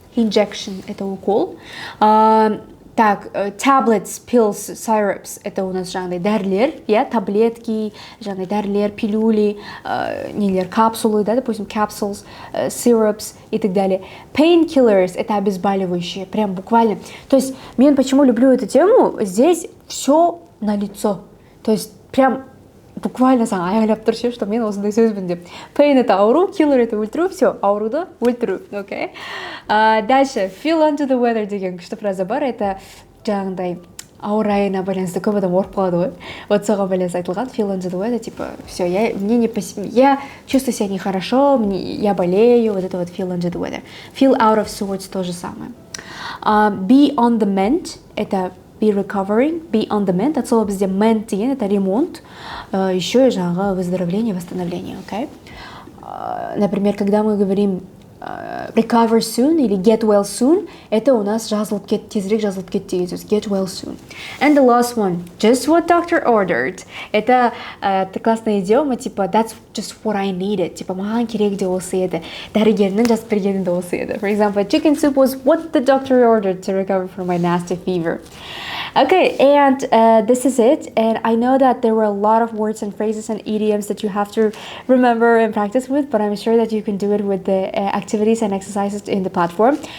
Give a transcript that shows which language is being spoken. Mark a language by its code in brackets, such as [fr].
[ru] Injection – это укол. Так, [en] tablets, pills, syrups, [ru] это у нас [kk] жаңағыдай дәрілер, [ru] я, таблетки, жаңағыдай дәрілер, пилюли, нелер, капсулы, да, допустим, capsules, syrups и так далее. Painkillers, это обезболивающие, прям буквально. То есть, [kk] мен [ru] почему люблю эту тему, здесь все налицо. То есть, прям буквально [kk] аяғлап тұршы, [ru] что [kk] мен осындай сөзбін деп. Pain это ауру, killer это өлтіру, [ru] все, [kk] ауруды өлтіру, [ru] окей? Дальше, [en] feel under the weather [kk] деген күшті фраза бар, это жаңағыдай ауа райына байланысты көп адам орып қалады ғой. Вот соған байланысты айтылған, [en] feel under the weather, [ru] типа, все, я чувствую себя нехорошо, я болею, вот это вот [en] feel under the weather. Feel out of sorts, то же самое. Be on the mend, это be recovering, be on the mend. [ru] От слова бізде mend деген это ремонт, еще и [kk] жаңағы [ru] выздоровление, восстановление, okay? Например, когда мы говорим [en] recover soon [ru] или [en] get well soon, [ru] это у нас [kk] жазылып кет, тезірек жазылып кет деген сөз, [ru] get well soon. [en] And the last one, just what doctor ordered. [ru] Это классная идиома, типа [en] that's just what I needed. [ru] Типа [kk] маған керек де осы еді. Дәрігерінің жазып бергені де осы еді. [en] For example, chicken soup was what the doctor ordered to recover from my nasty fever. Okay, and this is it. And I know that there were a lot of words and phrases and idioms that you have to remember and practice with, but I'm sure that you can do it with the activities and exercises in the platform.